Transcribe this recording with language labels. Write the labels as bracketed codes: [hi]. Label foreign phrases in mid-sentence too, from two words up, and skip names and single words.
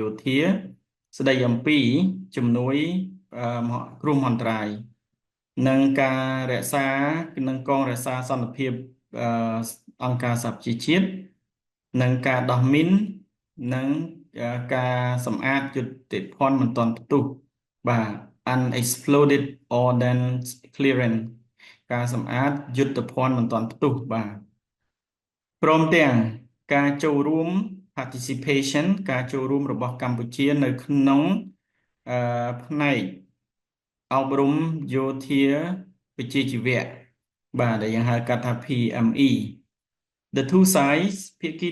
[km] ធាស្ដីអំពីជំនួយគ្រោះមហន្តរាយនិងការរក្សា និងកងរក្សាសន្តិភាពអង្គការសហប្រជាជាតិនិងការដោះមីននិងការសម្អាតយុទ្ធភ័ណ្ឌមិនទាន់ផ្ទុះ [en] unexploded ordnance clearance [km] ការសម្អាតយុទ្ធភ័ណ្ឌមិនទាន់ផ្ទុះព្រមទាំងការចូលរួម participation ការចូលរួមរបស់កម្ពុជានៅក្នុង ផ្នែកអប់រំយោធាវិជ្ជាជីវៈបាទដែលយើងហៅកាត់ថា PME [en] The two sides [km] ភាគី